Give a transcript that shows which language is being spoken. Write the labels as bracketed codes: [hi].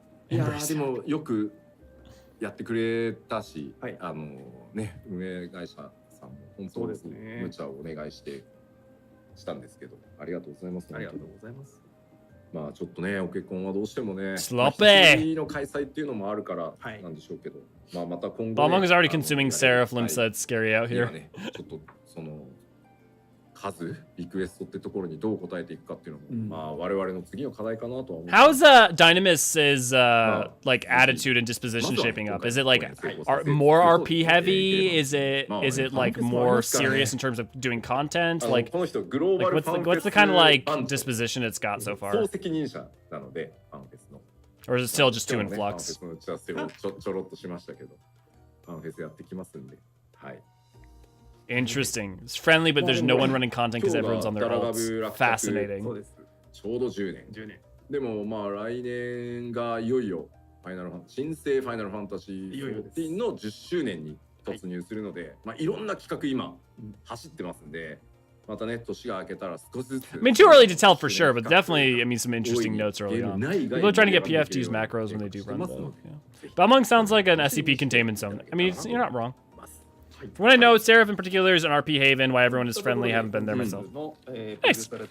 [ja] いやでもよくやってくれたし、ね運営会社さんも本当に無茶をお願いしたんですけど、ありがとうございます。ありがとうございます。まあちょっとねお結婚はどうしてもね、 [en] Sloppy [ja] の開催っていうのもあるからなんでしょうけど、まあまた今後 [en] Balmung is already consuming Seraph. Limsa, it's scary out here. [ja] ちょっとその数リクエストってところにどう答えていくかっていうのも、まあ我々の次の課題かなとは思う。 [en] How's Dynamis' like attitude and disposition shaping up? Is it like more RP heavy? Is it like more serious in terms of doing content? Like what's the kind of like disposition it's got so far? [ja] 総責任者なのでファンフェスの。 [en] Or is it still just too in flux? [ja] ファンフェスの打ち合わせをちょろっとしましたけど、ファンフェスやってきますんで、はい。 [en] Interesting. It's friendly, but there's no one running content because everyone's on their ults. Fascinating. [ja] ちょうど10年。でもまあ来年がいよいよ新生ファイナルファンタジー14の10周年に突入するので、まあいろんな企画今走ってますんで、またね年が明けたら少しずつ。 [en] I mean, too early to tell for sure, but definitely, I mean, some interesting notes early on. People are trying to get PF to use macros when they do run though. Yeah. Balmung sounds like an SCP containment zone. I mean, you're not wrong. From what I know, Seraph in particular is an RP haven. Why everyone is friendly. Haven't been there myself. Nice.